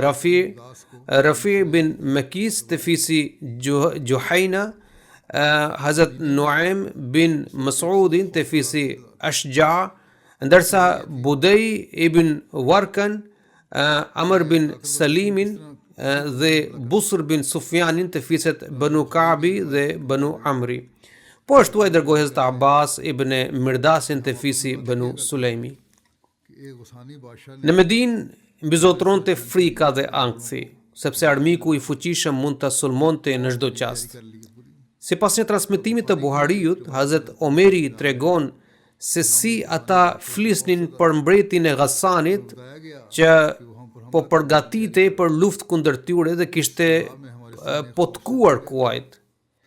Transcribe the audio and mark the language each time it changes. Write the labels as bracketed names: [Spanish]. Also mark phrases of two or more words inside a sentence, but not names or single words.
[Albanian] Rafi bin Makis te fisi Juhayna, Hazrat Nuaim bin Mas'udin te fisi Ashja, ndërsa Budej ibn Warkan, Amr bin Salimin dhe Busr bin Sufjanin të fiset Banu Ka'bi dhe Banu Amri. Po ashtu ai dërgoi Hazrat Abbas ibn Mirdasin të fisi Banu Sulejmi. [Urdu] کہ ایک غسانی بادشاہ نے [Albanian] Në Medinë mbizotronte frika dhe ankthi, sepse armiku i fuqishëm mund të sulmonte në çdo çast. [Urdu] کر لی پوری [Albanian] Sipas një transmetimi të Buhariut, Hazrat Omeri tregon se si ata flisnin për mbretin e Ghassanit që po përgatitej për luftë kundër tyre dhe kishte potkuar kuajt.